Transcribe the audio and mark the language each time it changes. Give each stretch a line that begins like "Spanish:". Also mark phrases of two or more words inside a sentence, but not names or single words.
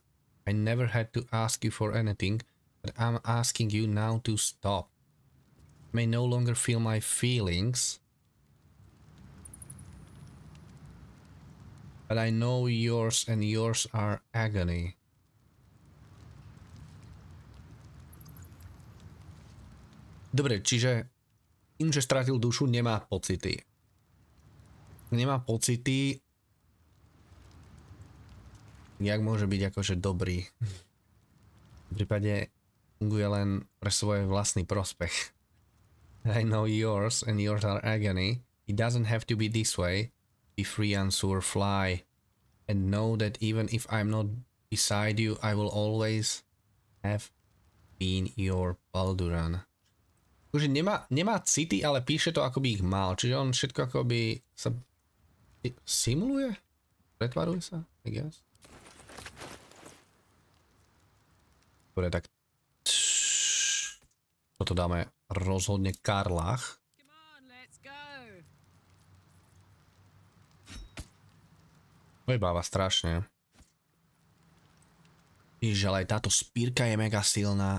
English: I never had to ask you for anything, but I'm asking you now to stop. I may no longer feel my feelings, but I know yours and yours are agony.
Slovak: Dobre, čiže tým, že stratil dušu, nemá pocity. Nemá pocity. Jak môže byť akože dobrý? V prípade funguje len pre svoj vlastný prospech.
English: I know yours and yours are agony. It doesn't have to be this way. Be free, Ansur, fly. And know that even if I'm not beside you, I will always have been your Balduran.
Slovak: Takže nemá city, ale píše to, ako by ich mal. Čiže on všetko akoby sa simuluje? Pretvaruje sa?
English: I guess.
Slovak: Dobre, tak toto dáme rozhodne Karlach. Ojebáva strašne. Ježiš, ale aj táto spírka je mega silná.